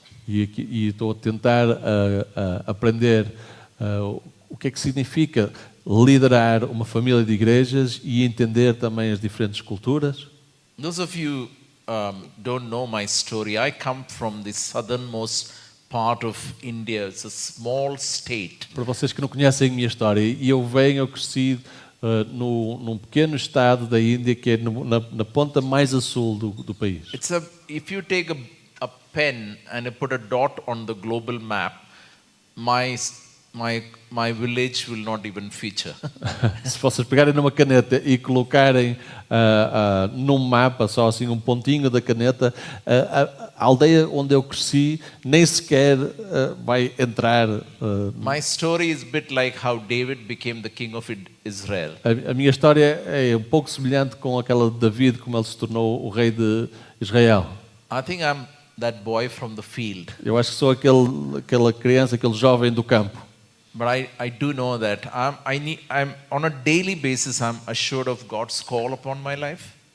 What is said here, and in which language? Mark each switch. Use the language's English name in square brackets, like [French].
[Portuguese] E estou a tentar aprender o que é que significa liderar uma família de igrejas e entender também as diferentes culturas. [English] Those of you don't know my story. I come from the southernmost part of India. It's a small state. [Portuguese] Para vocês que não conhecem a minha história, eu cresci num pequeno estado da Índia que é na ponta mais a sul do país. [English] If you take a pen and you put a dot on the global map, my village will not even feature. [Portuguese] Se vocês pegarem numa caneta e colocarem num mapa, só assim um pontinho da caneta, a aldeia onde eu cresci nem sequer vai entrar. [English] My story is a bit like how David became the king of Israel. [Portuguese] A minha história é um pouco semelhante com aquela de David, como ele se tornou o rei de Israel. [English] I think I'm that boy from the field. [Portuguese] Eu acho que sou aquela criança, aquele jovem do campo. [English] But I do know that I'm on a daily basis I'm assured of God's call upon my life.